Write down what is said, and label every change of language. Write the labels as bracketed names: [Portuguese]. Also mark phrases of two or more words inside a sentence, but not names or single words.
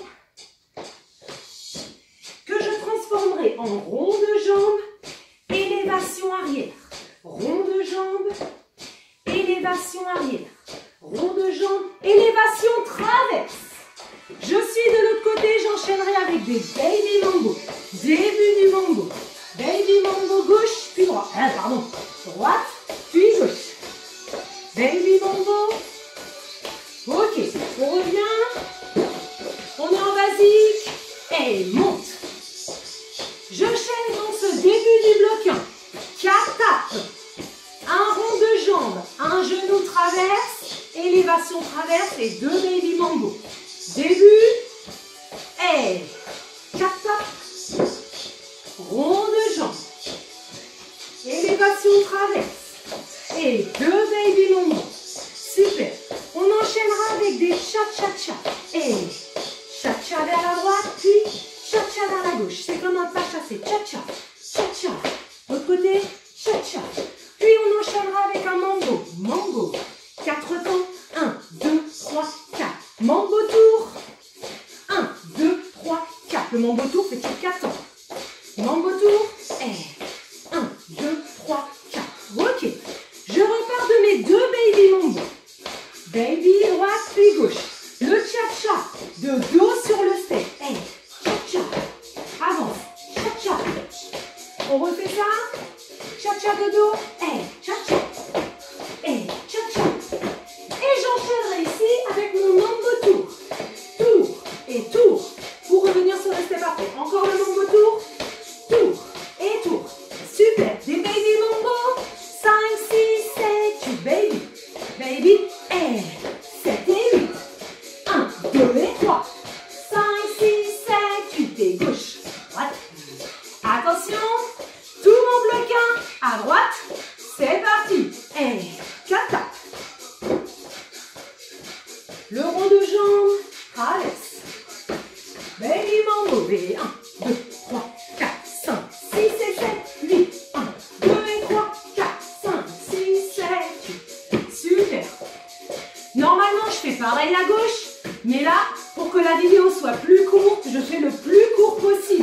[French] Que je en rond de jambe, élévation arrière. Rond de jambe, élévation arrière. Rond de jambe, élévation traverse. Je suis de l'autre côté, j'enchaînerai avec des baby mambo. Début du mambo. Baby mambo gauche, puis droite. Droite, puis gauche. Baby mambo. Ok, on revient. On est en basique. Et monte. Je chaîne dans ce début du bloc 1. 4 tapes. Un rond de jambe, un genou traverse, élévation traverse et 2 baby mambo. Début, et 4 tapes, rond de jambe, élévation traverse et 2 baby mambo. Super. On enchaînera avec des cha-cha-cha. Et cha-cha vers la droite, puis cha-cha vers la gauche. C'est comme un pas chassé. Cha-cha, cha-cha. L'autre côté, cha-cha. Puis on enchaînera avec un mambo. Mambo. 4 temps. 1, 2, 3, 4. Mambo tour. 1, 2, 3, 4. Le mambo tour fait 4 temps. Mambo tour. Et 1, 2, 3, 4. Ok. Je repars de mes 2 baby mambo. Baby droite puis gauche. Le cha-cha. De dos sur le step. Et cha-cha. Avance. Cha-cha. On refait ça. Cha-cha de dos, et cha-cha, et cha-cha. Et j'enchaînerai ici avec mon mambo tour. Tour et tour. Pour revenir sur le step après. Encore le mambo tour. Tour et tour. Super. Des baby mambo. 5, 6, 7, 8. Baby. Baby. Et 7 et 8. 1, 2 et 3. 5, 6, 7, 8. Et gauche. Droite. Attention. Tout mon bloc 1 à droite, c'est parti. Et 4 tapes. Le rond de jambe, traverse. Baby mambo. Et 1, 2, 3, 4, 5, 6 et 7, 8. 1, 2 et 3, 4, 5, 6, 7, 8. Super. Normalement, je fais pareil à gauche, mais là, pour que la vidéo soit plus courte, je fais le plus court possible.